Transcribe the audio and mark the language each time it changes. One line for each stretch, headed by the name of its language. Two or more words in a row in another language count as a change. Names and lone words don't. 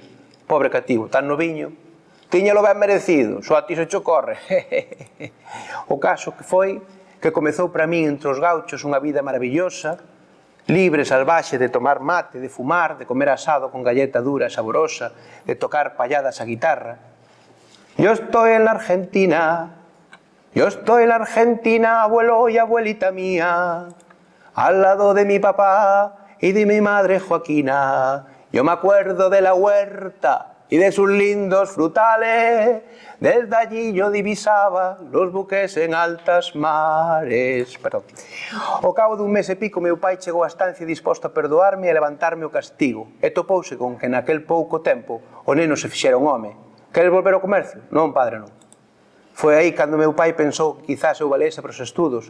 Galician: Pobre cativo, tan noviño. Tíñalo ben merecido, só a ti se cho corre. O caso que foi que comezou para min entre os gauchos unha vida maravillosa, libre, salvaxe, de tomar mate, de fumar, de comer asado con galleta dura e saborosa, de tocar palladas a guitarra.
Spanish: Yo estoy en la Argentina, abuelo y abuelita mía, al lado de mi papá y de mi madre Joaquina, Yo me acuerdo de la huerta y de sus lindos frutales. Desde allí yo divisaba los buques en altas mares. Perdón.
Galician: Ao cabo dun mes e pico, meu pai chegou á estancia disposto a perdoarme e a levantarme o castigo. E topouse con que naquel pouco tempo o neno se fixera un home. Queres volver ao comercio? Non, padre, non. Foi aí cando meu pai pensou que quizás eu valese para os estudos.